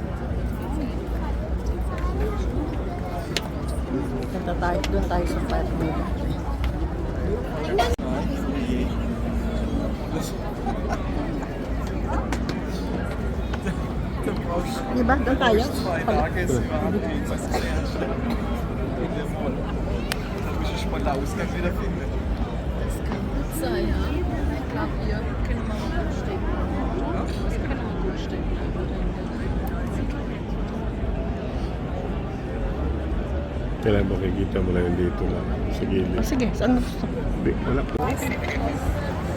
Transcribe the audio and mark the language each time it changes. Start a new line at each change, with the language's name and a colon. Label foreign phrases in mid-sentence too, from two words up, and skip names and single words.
Filipino: Punta tayo, doon tayo sa party. Diba? Doon tayo. Pala.
German: So, ja. Ich glaube, wir können mal gut stecken. Wir können mal gut stecken.
Filipino: Kailangan makikita mo lang dito lang sa gilid. Oh, sige, saan mo gusto? Hindi, wala.